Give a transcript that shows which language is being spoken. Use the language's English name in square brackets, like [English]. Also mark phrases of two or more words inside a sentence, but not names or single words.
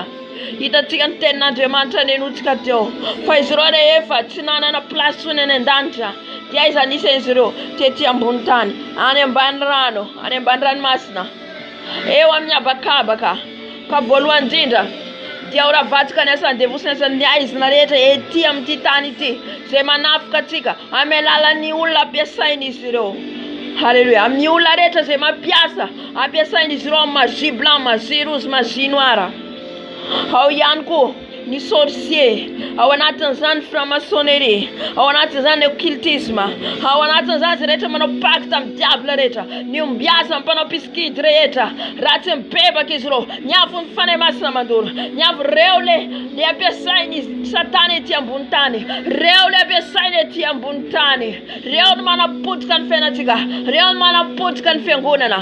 [Malagasy] Hitantsika ny tenin'Andriamanitra nenotsika teo, fa izy ireo rehefa tsy nanana plasy tsony any an-danitra, dia aiza anisan'izy ireo tetỳ ambony tany, any ambany rano, any ambany ranomasina, eo amin'ny habakabaka, ka voalohany indrindra dia ho ravatsika ny asan'ny devoly sy ny asan'ny aizina rehetra ety amin'ity tany ity, zay manafika atsika amin'ny alalan'ny olona ampiasain'izy ireo. Hallelujah. Amin'ny olona rehetra zay mampiasa, ampiasain'izy ireo amin'ny [French] magie blanc, magie rouge, magie noire. [Malagasy] Ao ihany koa ny sorcier, ao anatin'izany franc-maçonnerie, ao anatin'izany occultisme, ao anatin'izany zay rehetra manao pacte amin'ny diable rehetra, ny ombiasa amin'ny mpanao piskidy rehetra, raha tsy mibebaka izy ireo, ny afony fanahy masina mandoro, ny avy reo le ampiasainy Satana ety ambony tany, reo le ampiasainy ety ambony tany, reo no manapotika ny fiainantsika, reo no manapotika ny fiangonana.